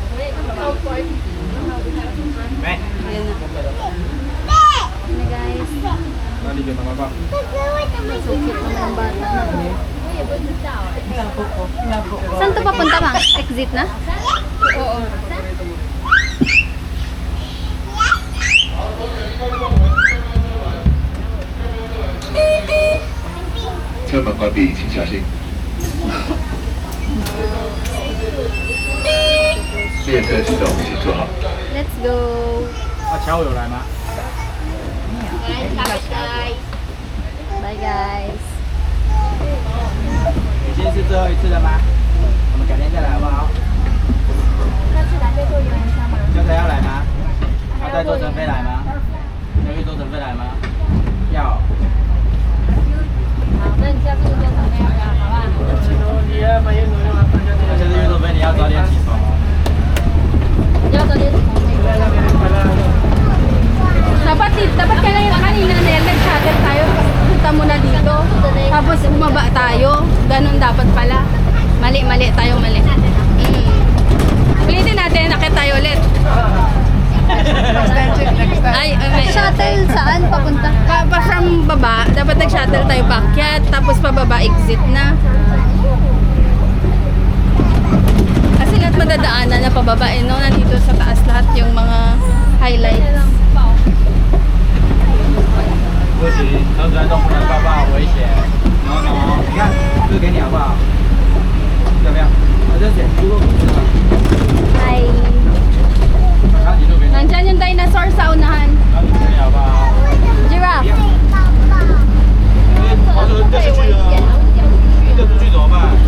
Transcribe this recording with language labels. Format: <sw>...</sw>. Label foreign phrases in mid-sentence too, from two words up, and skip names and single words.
<tl>Meh. Ayan na. Ano guys? Nalito na ba?</tl> <en>So cute</en> <tl>naman ang bata na. Inapo ko. Inapo ko. Saan to papunta, ma? Exit na? Oo.</tl> <zh>车门关闭，请小心。列车启动，请坐好。</zh> <en>Let's go.</en> <zh>阿乔有来吗？</zh> <en>Guys. Bye guys.</en> <zh>已经是最后一次了吗？我们改天再来好不好？刚才要来吗？要带周成飞来吗？要约周成飞来吗？要。好，那你下次就做什么样的，好不好？下次约周飞你要早点起床哦。要早点起床。</zh> <tl>Dapat kanina nag-shuttle tayo. Punta muna dito. Tapos bumaba tayo. Ganun dapat pala. Mali tayo, mali. Ulitin natin, nakit tayo ulit. Ay, shuttle saan papunta? Pa from baba, dapat nag-shuttle tayo backyard, tapos pababa exit na. Kasi lahat madadaanan na pababa, no? Nandito sa taas lahat yung mga highlights.</tl> <zh>不行，车子在动不能抱抱，危险。no，你看，这个给你好不好？要不要？我这写如果不是了， Hi. 然后你路边，</zh> <tl>Nandyan yung dinosaur sa unahan.</tl> <zh>然后你给你好不好？ Giraffe. 跑车掉出去了，掉出去怎么办？</zh>